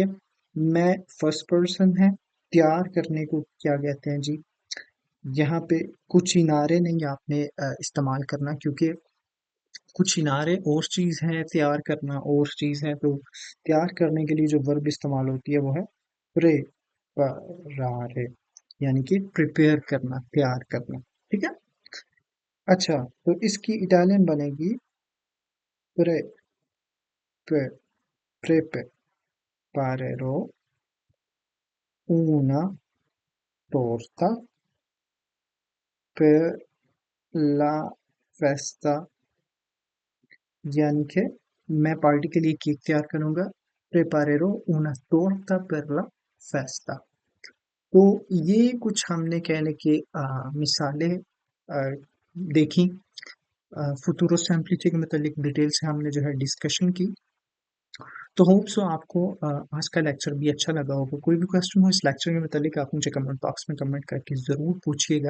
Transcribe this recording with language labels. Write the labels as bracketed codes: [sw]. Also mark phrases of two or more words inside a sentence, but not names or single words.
[ur] میں [en] first person [ur] ہے، تیار کرنے کو کیا کہتے ہیں جی، یہاں پہ کوچینارے نہیں آپ نے استعمال کرنا، کیونکہ کوچینارے اور چیز ہے، تیار کرنا اور چیز ہے. تو تیار کرنے کے لیے جو ورب استعمال ہوتی ہے وہ ہے پریپرارے، یعنی کہ پریپیئر کرنا، تیار کرنا، ٹھیک ہے. اچھا، تو اس کی اٹالین بنے گی پرے پے [it] preparerò una torta per la festa, [ur] یعنی کہ میں پارٹی کے لیے کیک تیار کروں گا. [it] preparerò una torta per la festa। [ur] تو یہ کچھ ہم نے کہنے کے مثالیں دیکھیں, [it] futuro semplice [ur] کے مطلب ڈیٹیل سے ہم نے جو ہے ڈسکشن کی. تو [en] hope so [ur] آپ کو آج کا لیکچر بھی اچھا لگا ہوگا. کوئی بھی کوئسچن ہو اس لیکچر کے مطلب آپ مجھے [en] comment box [ur] میں کمنٹ کر کے ضرور پوچھیے گا.